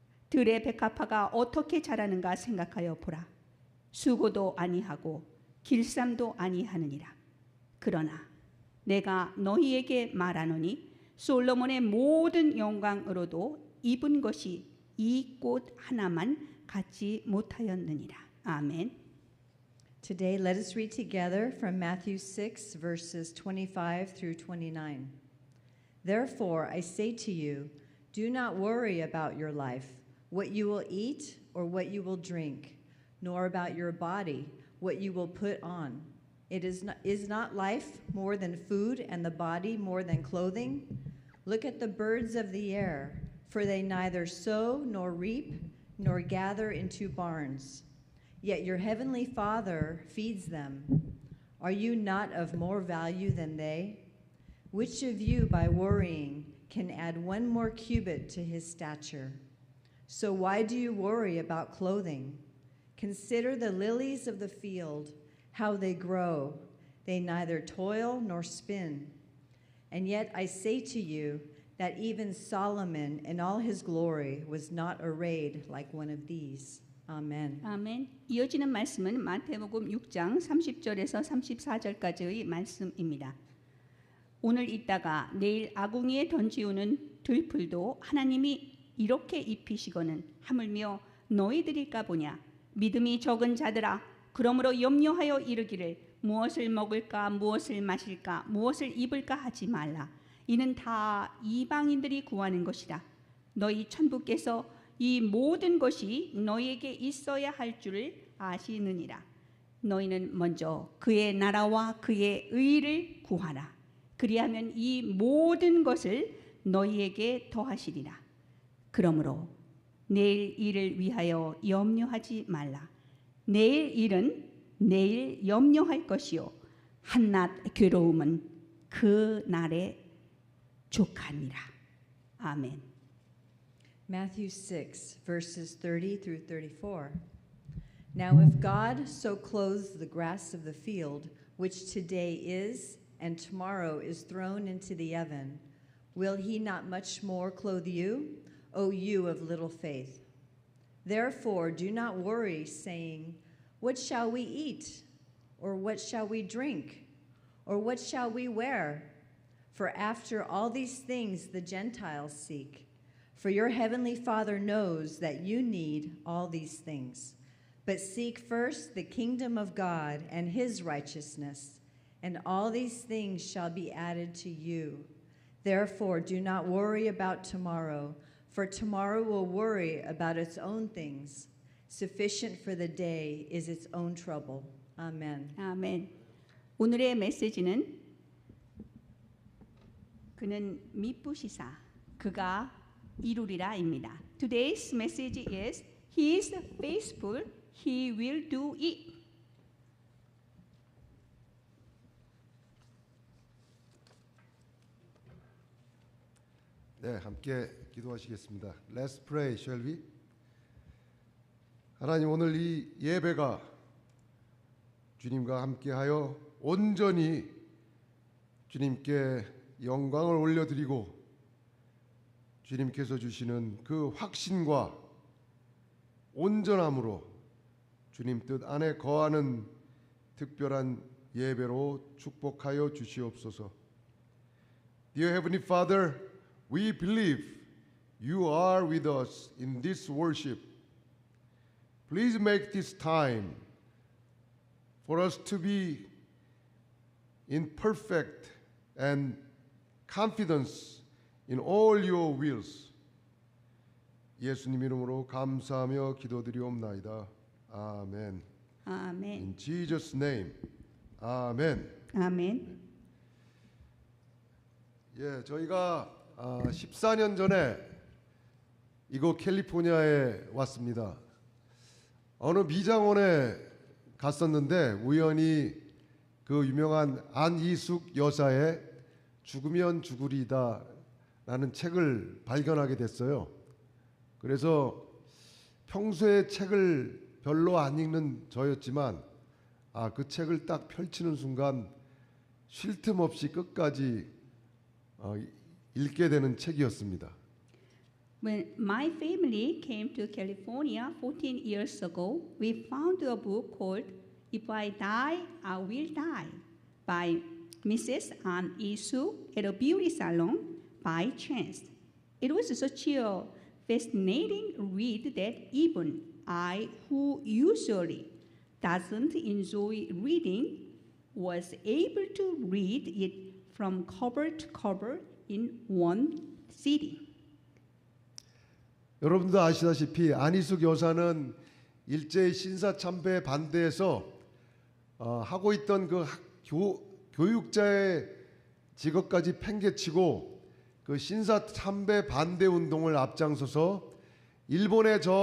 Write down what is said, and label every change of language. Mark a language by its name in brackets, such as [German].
[Korean] 들의 백합화가 어떻게 자라는가 생각하여 보라. 수고도 아니하고 길쌈도 아니하느니라. 그러나 내가 너희에게 말하노니 솔로몬의 모든 영광으로도 입은 것이 이 꽃 하나만 갖지 못하였느니라. 아멘. [English] Today, let us read together from Matthew 6, verses 25 through 29. Therefore, I say to you, do not worry about your life, what you will eat or what you will drink, nor about your body, what you will put on. Is not life more than food and the body more than clothing? Look at the birds of the air, for they neither sow nor reap nor gather into barns. Yet your heavenly Father feeds them. Are you not of more value than they? Which of you, by worrying, can add 1 more cubit to his stature? So why do you worry about clothing? Consider the lilies of the field, how they grow. They neither toil nor spin. And yet I say to you that even Solomon in all his glory was not arrayed like one of these. [Korean] 아멘. 아멘. 이어지는 말씀은 마태복음 6장 30절에서 34절까지의 말씀입니다. 오늘 있다가 내일 아궁이에 던지우는 들풀도 하나님이 이렇게 입히시거는 하물며 너희들일까 보냐. 믿음이 적은 자들아, 그러므로 염려하여 이르기를 무엇을 먹을까 무엇을 마실까 무엇을 입을까 하지 말라. 이는 다 이방인들이 구하는 것이라. 너희 천부께서 이 모든 것이 너희에게 있어야 할 줄을 아시느니라. 너희는 먼저 그의 나라와 그의 의를 구하라. 그리하면 이 모든 것을 너희에게 더하시리라. 그러므로 내일 일을 위하여 염려하지 말라. 내일 일은 내일 염려할 것이요 한낱 괴로움은 그 날에 족하니라. 아멘. [English] Matthew 6, verses 30 through 34. Now, if God so clothes the grass of the field, which today is and tomorrow is thrown into the oven, will he not much more clothe you, O you of little faith? Therefore, do not worry, saying, what shall we eat? Or what shall we drink? Or what shall we wear? For after all these things the Gentiles seek. For your heavenly Father knows that you need all these things. But seek first the kingdom of God and his righteousness, and all these things shall be added to you. Therefore, do not worry about tomorrow, for tomorrow will worry about its own things. Sufficient for the day is its own trouble. Amen. [Korean] 아멘. 오늘의 메시지는 그는 미쁘시사 그가 이루리라입니다. [English] Today's message is He is faithful, He will do it. [Korean] 네, 함께 기도하시겠습니다. [English] Let's pray, shall we? [Korean] 하나님, 오늘 이 예배가 주님과 함께하여 온전히 주님께 영광을 올려드리고 주님께서 주시는 그 확신과 온전함으로 주님 뜻 안에 거하는 특별한 예배로 축복하여 주시옵소서. [English] Dear Heavenly Father, we believe you are with us in this worship. Please make this time for us to be in perfect and confidence in all your wills. [Korean] 예수님 이름으로 감사하며 기도드리옵나이다. 아멘. 아멘. [English] In Jesus' name. 아멘. [Korean] 아멘. 예, 저희가 14년 전에 이곳 캘리포니아에 왔습니다. 어느 미장원에 갔었는데 우연히 그 유명한 안이숙 여사의 죽으면 죽으리다 라는 책을 발견하게 됐어요. 그래서 평소에 책을 별로 안 읽는 저였지만 그 책을 딱 펼치는 순간 쉴 틈 없이 끝까지 읽게 되는 책이었습니다. [English] When my family came to California 14 years ago, we found a book called If I Die, I Will Die by Mrs. An Isu at a beauty salon by chance. It was such a fascinating read that even I, who usually doesn't enjoy reading, was able to read it from cover to cover in one sitting. [Korean] 여러분도 아시다시피 안희숙 여사는 일제히 신사참배에 반대해서 하고 있던 그 교육자의 직업까지 팽개치고 그 신사참배 반대 운동을 앞장서서 일본의